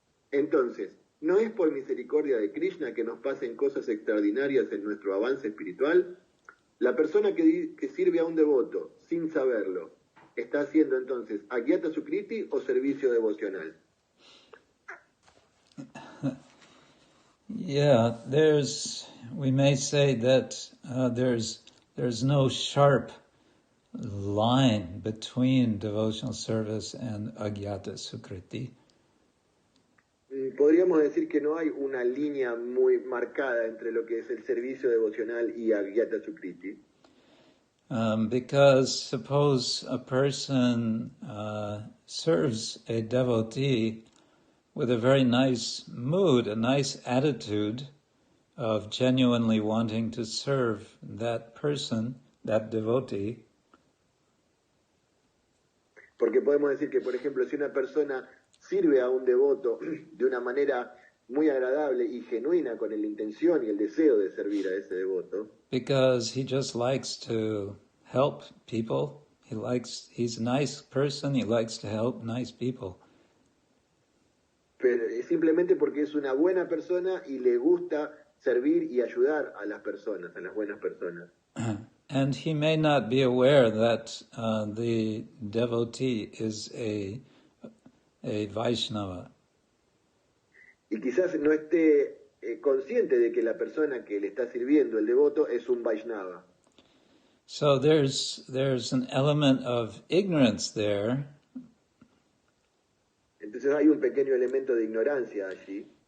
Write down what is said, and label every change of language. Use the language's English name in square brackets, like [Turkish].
[Spanish] Entonces, ¿no es por misericordia de Krishna que nos pasen cosas extraordinarias en nuestro avance espiritual? La persona que sirve a un devoto sin saberlo, ¿está haciendo entonces agyata sukriti o servicio devocional? [English] Yeah, we may say that there's no sharp line between devotional service and agyata sukriti. [Spanish] Podríamos decir que no hay una línea muy marcada entre lo que es el servicio devocional y agyata sukriti. [English] Because suppose a person serves a devotee with a very nice mood, a nice attitude of genuinely wanting to serve that person, that devotee. [Spanish] Porque podemos decir que, por ejemplo, si una persona sirve a un devoto de una manera muy agradable y genuina, con la intención y el deseo de servir a ese devoto, [English] because he just likes to help people. He's a nice person, he likes to help nice people. [Spanish] pero simplemente porque es una buena persona y le gusta servir y ayudar a las personas, a las buenas personas. [English] And he may not be aware that the devotee is a Vaishnava. [Spanish] Y quizás no esté consciente de que la persona que le está sirviendo, el devoto, es un Vaishnava. [English] So there's an element of ignorance there. [Spanish] Entonces hay un pequeño elemento de ignorancia allí,